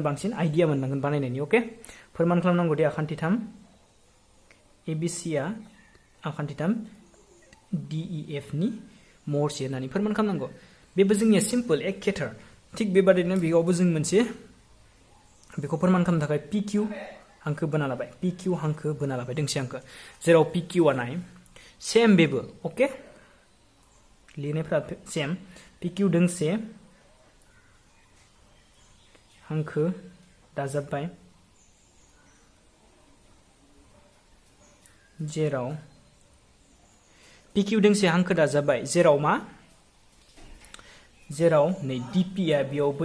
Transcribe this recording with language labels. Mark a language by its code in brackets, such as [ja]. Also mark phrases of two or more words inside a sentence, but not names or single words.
[brx] बांसिन आइडिया मोननांगोन बानायनायनि ओके फोरमान खालामनांगौ दि आखान्थि थाम ABC आ आखान्थि थाम DEF नि महरसे होननानै फोरमान खालामनांगौ बेबो जोंनिया सिम्पल एखेथार थिग बेबादिनो बेयावबो जों मोनसे बेखौ फोरमान खालामनो थाखाय PQ हांखो बोना लाबाय PQ हांखो बोना लाबाय दोंसे हांखो जेराव PQ आ नाय सेम बेबो ओके लिरनायफोरा सेम PQ दोंसे हांखो दाजाबबाय जेराव PQ दोंसे हांखो दाजाबबाय जेराव नै DP आ बेयावबो